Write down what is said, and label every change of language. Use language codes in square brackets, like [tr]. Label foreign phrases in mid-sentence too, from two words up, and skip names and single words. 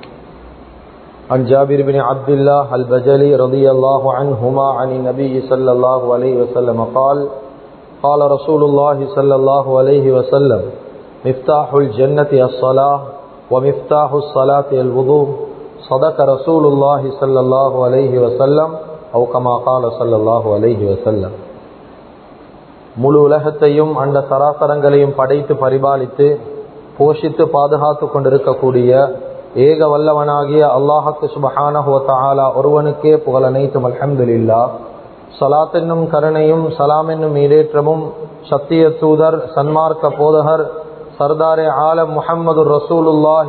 [ar] عن جابر بن عبد الله البجلي رضي الله عنهما عن النبي صلى الله عليه وسلم قال قال رسول الله صلى الله عليه وسلم مفتاح الجنة الصلاة ومفتاح الصلاة الوضوء صدق رسول الله صلى الله عليه وسلم أو كما قال صلى الله عليه وسلم. [ta] முழு உலகத்தையும் அந்த சராசரங்களையும் படைத்து பரிபாலித்து போஷித்து பாதுகாத்து கொண்டிருக்கக்கூடிய ஏக வல்லவனாகிய அல்லாஹ்வுக்கு [ar] سبحانه وتعالى [ta] ஒருவனுக்கே புகழ் அனைத்தும் அல்ஹம்துலில்லாஹ். ஸலாத் என்னும் கருணையும் சலாம் என்னும் ஈடேற்றமும் சத்திய தூதர் சன்மார்க்க போதகர் [ur] سردارِ عالم [ta] முஹம்மது ரசூலுல்லாஹி